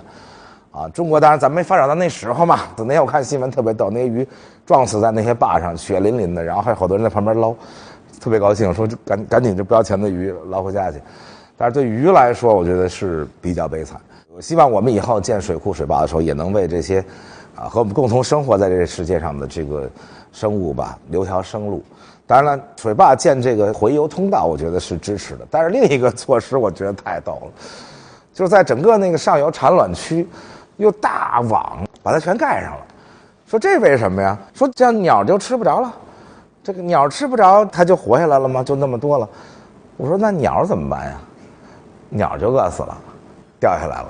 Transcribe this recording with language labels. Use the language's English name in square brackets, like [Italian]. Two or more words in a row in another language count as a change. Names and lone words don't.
[Chinese] 啊，中國當然咱沒發展到那時候嘛。那天我看新聞特別逗，那些魚撞死在那些壩上，血淋淋的，然後還有好多人在旁邊撈，特別高興，說趕緊這不要錢的魚撈回家去。但是對魚來說，我覺得是比較悲慘。我希望我們以後建水庫水壩的時候，也能為這些和我們共同生活在這個世界上的這個生物吧留條生路。當然了，水壩建這個回游通道，我覺得是支持的。但是另一個措施，我覺得太逗了，就是在整個那個上游產卵區，用大網把它全蓋上了。說這為什麼呀？說這樣鳥就吃不着了。這個鳥吃不着，它就活下來了嗎？就那麼多了。我說那鳥怎麼辦呀？鳥就餓死了，掉下來了。